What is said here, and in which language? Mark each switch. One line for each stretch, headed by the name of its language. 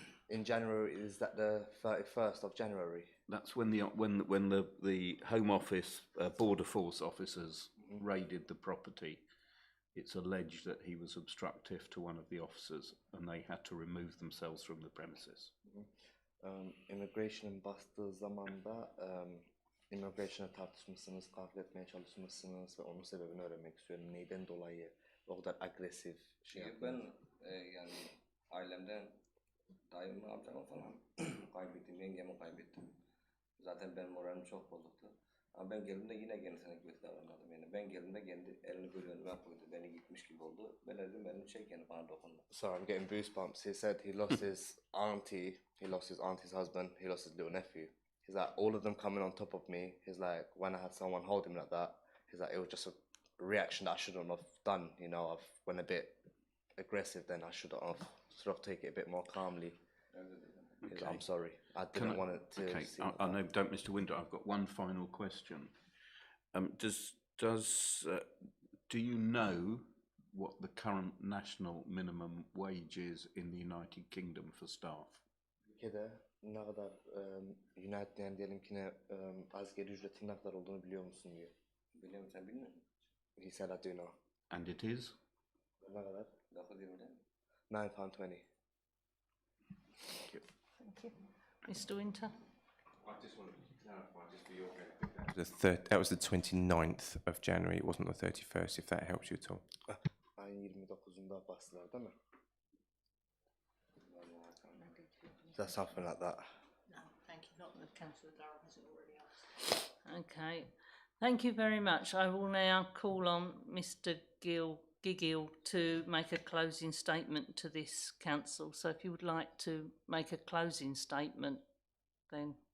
English: In January, is that the 31st of January? That's when the Home Office Border Force officers raided the property. It's alleged that he was obstructive to one of the officers and they had to remove themselves from the premises.
Turkish: Immigration bastığı zamanda immigration'a tartışmışsınız, kavga etmeye çalışmışsınız ve onun sebebini öğrenmek istiyorum. Neyden dolayı o kadar agresif şey yaptınız? Ben yani ailemden dayımı, amcamı falan kaybettim, yengemi kaybettim. Zaten benim moralim çok bozuktu. Ama ben geldiğimde yine kendisine kötü davranmadım. Yani ben geldiğimde kendi elini böyle önüme koydu, beni gitmiş gibi oldu. Ben dedim elini çek, yani bana dokundu.
English: Sorry, I'm getting goosebumps. He said he lost his auntie, he lost his auntie's husband, he lost his little nephew. He's like, all of them coming on top of me. He's like, when I had someone hold him like that, he's like, it was just a reaction that I shouldn't have done. You know, I've went a bit aggressive then. I should have taken it a bit more calmly. Okay. I'm sorry. I didn't want it to. Okay, seem I know, don't, Mr. Winter. I've got one final question. Do you know what the current national minimum wage is in the United Kingdom for staff?
Turkish: Ülkede ne kadar United yani diyelim ki ne asgari ücretin ne kadar olduğunu biliyor musun diyor. Biliyorum, sen bilmiyor musun?
English: He said I do know. And it is?
Turkish: Ne kadar?
English: £9.20. £9.20. Thank you. Thank you. Mr. Winter? I just wanted to clarify, just for your benefit, that was the 29th of January, it wasn't the 31st, if that helps you at all.
Turkish: Ayın 29'unda bastılar değil mi?
English: That's something like that. No, thank you. Not that Councillor Durham hasn't already asked. Okay. Thank you very much. I will now call on Mr. Giggill to make a closing statement to this council. So if you would like to make a closing statement, then...